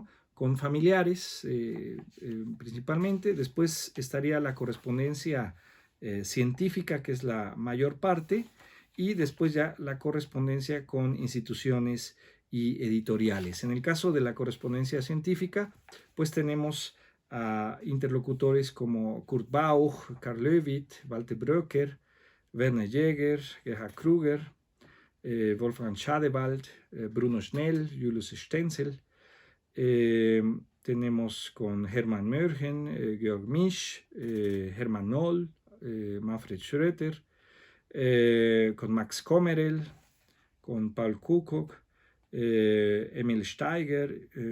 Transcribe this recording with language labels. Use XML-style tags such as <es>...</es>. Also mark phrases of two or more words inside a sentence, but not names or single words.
<es>Con familiares principalmente, después estaría la correspondencia científica, que es la mayor parte, y después ya la correspondencia con instituciones y editoriales. En el caso de la correspondencia científica, pues tenemos a interlocutores como Kurt Bauch, Karl Levitt, Walter Bröcker, Werner Jäger, Gerhard Kruger, Wolfgang Schadewald, Bruno Schnell, Julius Stenzel. Tenemos con Hermann Mörchen, Georg Misch, Hermann Noll, Manfred Schröter, con Max Kommerel, con Paul Kukoc, Emil Steiger.</es>